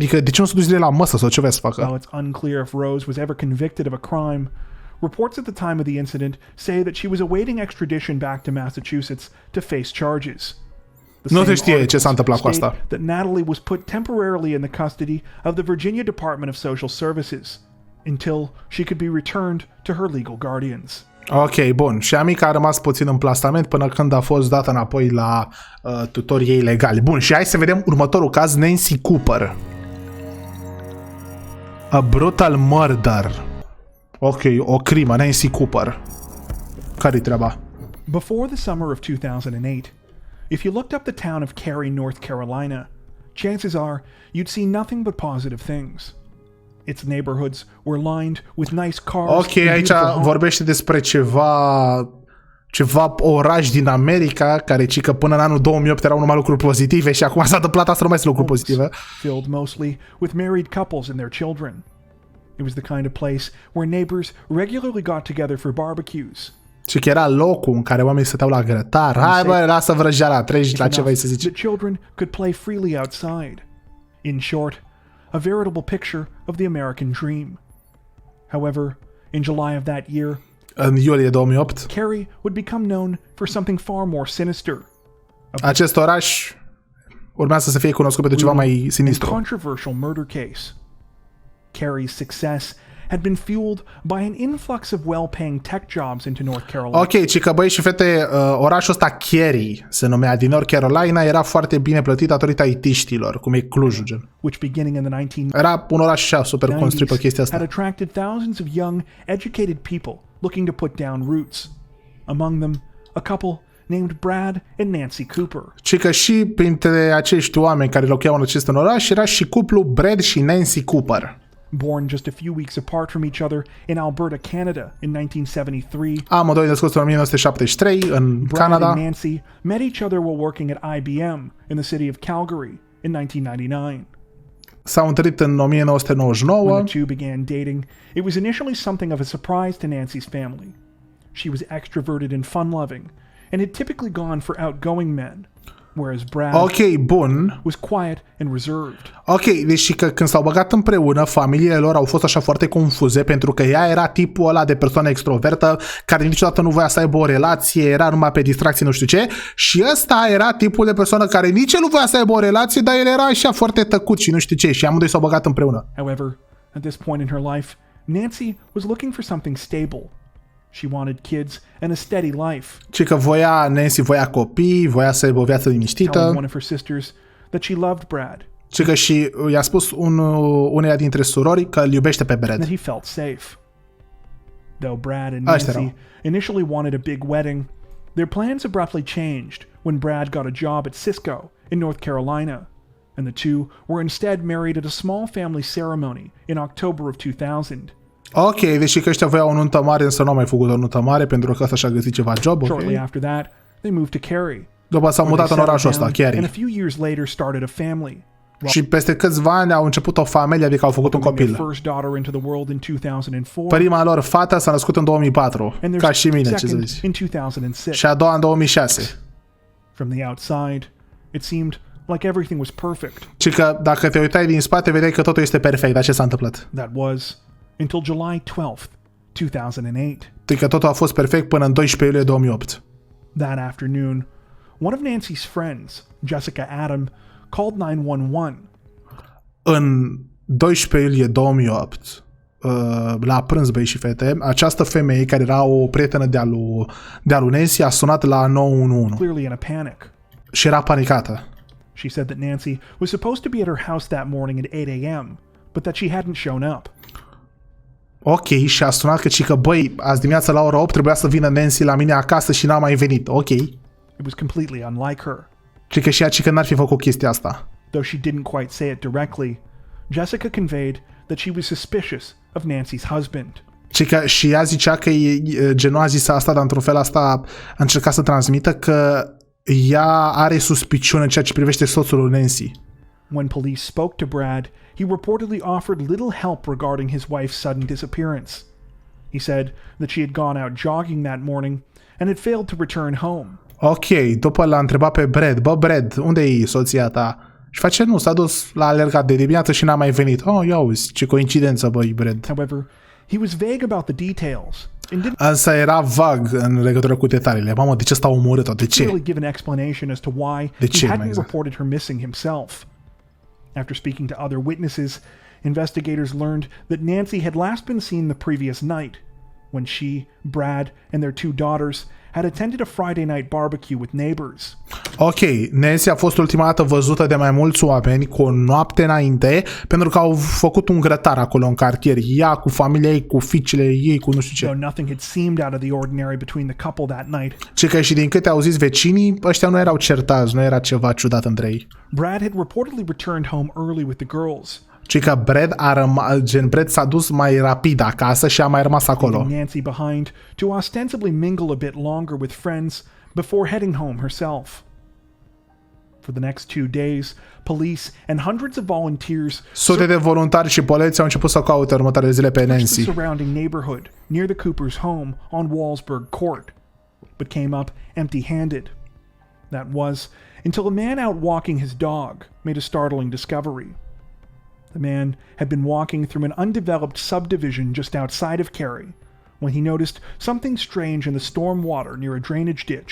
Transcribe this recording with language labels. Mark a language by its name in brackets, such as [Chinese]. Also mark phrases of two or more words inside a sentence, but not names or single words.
[Romanian] Adică de ce nu s-a dus de la măsă sau ce vrea să facă? [English] While it's unclear if Rose was ever convicted of a crime, reports at the time of the incident say that she was awaiting extradition back to Massachusetts to face charges. The [Romanian] Nu se [English] same [Romanian] știe ce s-a întâmplat cu [English] articles [Romanian] asta. [English] state that Natalie was put temporarily in the custody of the Virginia Department of Social Services until she could be returned to her legal guardians. [Romanian] Ok, bun. Și amica a rămas puțin în plasament până când a fost dată înapoi la tutorii ei legali. Bun, și hai să vedem următorul caz, Nancy Cooper. [English] A brutal murder. [Romanian] Ok, o crimă, Nancy Cooper. Care-i treaba? [English] Before the summer of 2008, if you looked up the town of Cary, North Carolina, chances are you'd see nothing but positive things. Its neighborhoods were lined with nice cars. [Romanian] Ok, [English] and [Romanian] aici [English] beautiful homes. [Romanian] vorbește despre ceva oraș din America, care cică până în anul 2008 erau numai lucruri pozitive și acum s-a întâmplat asta numai lucruri pozitive. [English] Filled mostly with married couples and their children. It was the kind of place where neighbors regularly got together for barbecues. [Romanian] Și că era locul în care oamenii stăteau la grătar. Hai bă, lasă vrăjeala, treci la ce vrei să zici. [English] The children could play freely outside. In short, a veritable picture of the American dream. However, in July of that year, [Romanian] În iulie 2008, [English] Cary would become known for something far more sinister. [Romanian] acest oraș urmează să fie cunoscut pentru ceva mai [English] A [Romanian] sinistru. [English] controversial murder case. Cary's success had been fueled by an influx of well-paying tech jobs into North Carolina. [Romanian] Ok, ci că băi și fete, orașul ăsta Cary se numea din North Carolina, era foarte bine plătit datorită IT-știlor, cum e Clujul, gen. [English] Which beginning in the 1990s [Romanian] Era un oraș așa super construit pe chestia [English] had [Romanian] asta. [English] attracted thousands of young, educated people looking to put down roots. Among them, a couple named Brad and Nancy Cooper. [Romanian] Ci că și printre acești oameni care locuiau în acest oraș era și cuplu Brad și Nancy Cooper. [English] Born just a few weeks apart from each other in Alberta, Canada in 1973, [Romanian] Amândoi născuți în 1973 în [English] Brad [Romanian] Canada. [English] and Nancy met each other while working at IBM in the city of Calgary in 1999. [Romanian] S-au întâlnit în 1999. [English] When the two began dating, it was initially something of a surprise to Nancy's family. She was extroverted and fun-loving, and had typically gone for outgoing men, whereas Brad [Romanian] Ok, bun. [English] was quiet and reserved. [Romanian] Ok, deci că când s-au băgat împreună, familiile lor au fost așa foarte confuze pentru că ea era tipul ăla de persoană extrovertă care niciodată nu voia să aibă o relație, era numai pe distracție, nu știu ce, și ăsta era tipul de persoană care nici el nu voia să aibă o relație, dar el era așa foarte tăcut și nu știu ce, și amândoi s-au băgat împreună. [English] However, at this point in her life, Nancy was looking for something stable. She wanted kids and a steady life, [Romanian] Ci că Nancy voia copii, voia să aibă o viață [English] telling [Romanian] liniștită, [English] one of her sisters that she loved Brad, [Romanian] ci că și i-a spus uneia dintre surori că îl iubește pe [English] and [Romanian] Brad. [English] that he felt safe. Though Brad and [Romanian] Astea [English] Nancy [Romanian] erau. [English] initially wanted a big wedding, their plans abruptly changed when Brad got a job at Cisco in North Carolina, and the two were instead married at a small family ceremony in October of 2000. [Romanian] Ok, deși că ăștia voiau o nuntă mare, însă nu au mai făcut o nuntă mare pentru că ăsta și-a găsit ceva job, ok? [English] Shortly after that, they moved to Cary. [Romanian] După s-au [English] where [Romanian] mutat [English] they [Romanian] în orașul [English] settled [Romanian] ăsta, [English] down, [Romanian] chiar. [English] and a few years later started a family. [Romanian] Și peste câțiva ani au început o familie, adică au făcut un [English] Their [Romanian] copil. [English] first daughter into the world in 2004, [Romanian] Prima lor fată s-a născut în 2004, [English] and their [Romanian] ca și mine, ce să [English] second [Romanian] zici. [English] in 2006. [Romanian] Și a doua în 2006. [English] From the outside, it seemed like everything was perfect. [Romanian] Și că dacă te uitai din spate, vedeai că totul este perfect, dar ce s-a întâmplat? [English] That was until July 12th, 2008. [Romanian] Adică totul a fost perfect până în 12 iulie 2008. [English] That afternoon, one of Nancy's friends, Jessica Adam, called 911. [Romanian] În 12 iulie 2008, la prânz, băi și fete, această femeie, care era o prietenă de-a lui Nancy, a sunat la 911 [English] Clearly in a panic. [Romanian] și era panicată. [English] She said that Nancy was supposed to be at her house that morning at 8 a.m., but that she hadn't shown up. [Romanian] Ok, și a sunat că băi, azi dimineața la ora 8 trebuia să vină Nancy la mine acasă și n-a mai venit. Ok. [English] It was completely unlike her. [Romanian] Și că și ea că n-ar fi făcut chestia asta. [English] Though she didn't quite say it directly, Jessica conveyed that she was suspicious of Nancy's husband. [Romanian] Și ea zicea că genul a zis asta, dar într-un fel asta a încercat să transmită că ea are suspiciune în ceea ce privește soțul lui Nancy. [English] When police spoke to Brad, he reportedly offered little help regarding his wife's sudden disappearance. He said that she had gone out jogging that morning and had failed to return home. [Romanian] Ok, după l-a întrebat pe Brad, bă Brad, unde e soția ta? Și face, nu, s-a dus la alergat de dimineață și n-a mai venit. Oh, ia uzi, ce coincidență, băi, Brad. [English] However, he was vague about the details and didn't [Romanian] Însă era vag în legătură cu detaliile. Mamă, de ce s-a omorât-o? De ce? [English] really give an explanation as to why [Romanian] De [English] he [Romanian] ce, mai [English] hadn't [Romanian] exact? [English] reported her missing himself. After speaking to other witnesses, investigators learned that Nancy had last been seen the previous night when she, Brad, and their two daughters had attended a Friday night barbecue with neighbors. [Romanian] Ok, Nancy a fost ultima dată văzută de mai mulți oameni cu o noapte înainte pentru că au făcut un grătar acolo în cartier. Ea cu familia ei, cu fiicele ei, cu nu știu [English] Though [Romanian] ce. [English] nothing had seemed out of the ordinary between the couple that night, [Romanian] Ce că și din câte au zis vecinii, ăștia nu erau certați, nu era ceva ciudat între ei. [English] Brad had reportedly returned home early with the girls, [Romanian] Ci că Brad s-a dus mai rapid acasă și a mai rămas acolo. [English] leaving Nancy behind to ostensibly mingle a bit longer with friends before heading home herself. For the next 2 days, police and hundreds of volunteers [Romanian] Sute de voluntari și poliți au început să caute următoarele zile pe [English] searched the [Romanian] Nancy. [English] surrounding neighborhood near the Cooper's home on Walsburg Court, but came up empty-handed. That was until a man out walking his dog made a startling discovery. The man had been walking through an undeveloped subdivision just outside of Cary when he noticed something strange in the storm water near a drainage ditch.